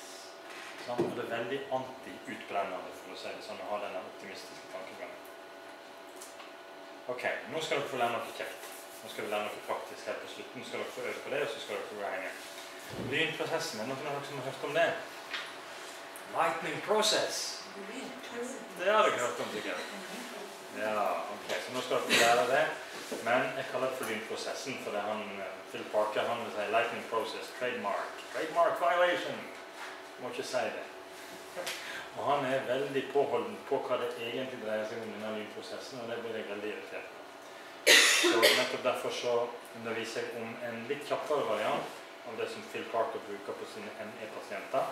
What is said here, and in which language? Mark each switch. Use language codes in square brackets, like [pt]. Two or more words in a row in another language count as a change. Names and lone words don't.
[no] Sånn, og det er veldig anti-utbrennende, for å si det sånn, å ha denne optimistiske tankegangen. Ok, nå skal dere få lære noe kjekt. Nå skal vi lære noe praktisk her på slutten. Nå skal dere få øve på det, og så skal dere få gå henge. Lynprosessen, er noen av dere som har hørt om det? Lightning process. Det har dere hørt om, sikkert. Ja, ok, så nå skal dere lære det. Men jeg kaller det for lynprosessen, for det er han, Phil Parker, han vil si lightning process, trademark. [en] Trademark violation. [no] Må ikke si det. Og han er veldig påholden på hva det egentlig dreier seg om denne lynprosessen, og det blir jeg veldig irritert på. Så nettopp derfor så underviser jeg om en litt kjappere variant av det som Phil Parker bruker på sine ME-pasienter.